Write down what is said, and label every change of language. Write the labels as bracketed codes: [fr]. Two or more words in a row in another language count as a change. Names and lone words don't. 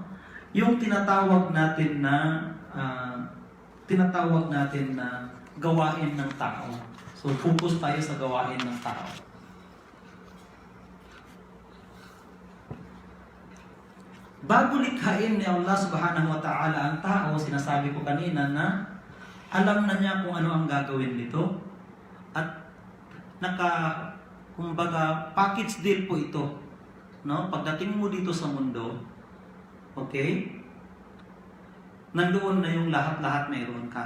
[tl] Yung tinatawag natin na gawain ng tao. So, focus tayo sa gawain ng tao. Bago likhain ni [ar] الله سبحانه وتعالى [tl] ang tao, sinasabi ko kanina na alam na niya kung ano ang gagawin nito at kumbaga [en] package deal [tl] po ito, no? Pagdating mo dito sa mundo, okay, nandoon na yung lahat-lahat mayroon ka.